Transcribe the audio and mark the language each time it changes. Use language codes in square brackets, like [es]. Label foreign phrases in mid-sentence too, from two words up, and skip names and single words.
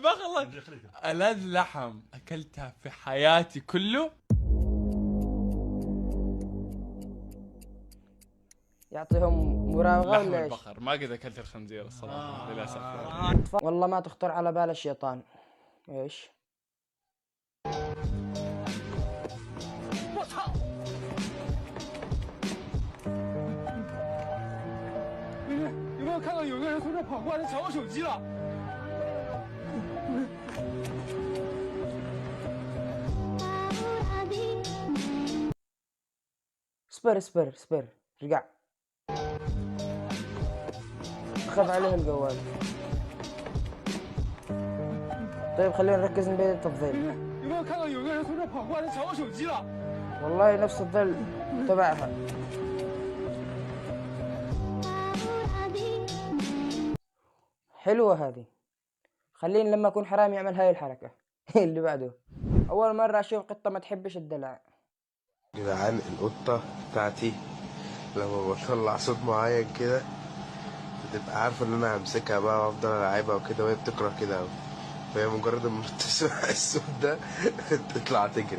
[ar] ألذ لحم اكلتها في حياتي كله. يعطيهم مراوغة لحم ولا ايش؟ البقر ما قد اكلت الخنزير الصراحه للاسف. والله ما تخطر على بال الشيطان. ايش؟ [zh] 有没有看到有个人从这跑过来抢我手机了？ [ar] اصبر رجع. خذ عليه الجوال. طيب خلينا نركز نبيد التفضيل. [zh] 有没有看到有个人从这跑过来抢我手机了？ [ar] والله نفس الظل تبعها. حلوة هذه. خليني لما أكون حرامي أعمل هاي الحركة. اللي بعده. أول مرة أشوف قطة ما تحبش الدلع. جدعان القطة بتاعتي لما بطلع صوت معين كده بتبقى عارفة ان انا همسكها بقى وافضل العبها وكده، وهي بتكره كده اوي، فهي مجرد ما تسمع الصوت ده تطلع تجري.